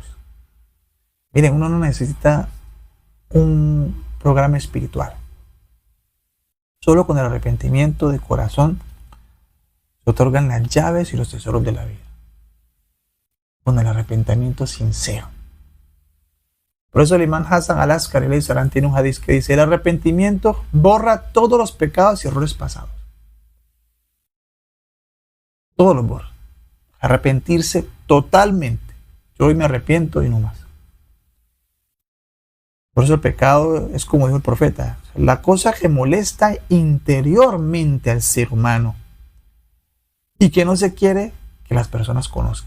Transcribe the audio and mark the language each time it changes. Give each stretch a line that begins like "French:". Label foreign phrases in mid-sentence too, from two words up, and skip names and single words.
Spanish: Miren, uno no necesita un programa espiritual. Solo con el arrepentimiento de corazón se otorgan las llaves y los tesoros de la vida. Con el arrepentimiento sincero. Por eso el imán Hassan al-Askari
Arabic: عليه السلام
Spanish: tiene un hadith que dice: el arrepentimiento borra todos los pecados y errores pasados. Todos los borra. Arrepentirse totalmente. Yo hoy me arrepiento y no más. Por eso el pecado es, como dijo el profeta, la cosa que molesta interiormente al ser humano y que no se quiere que las personas conozcan.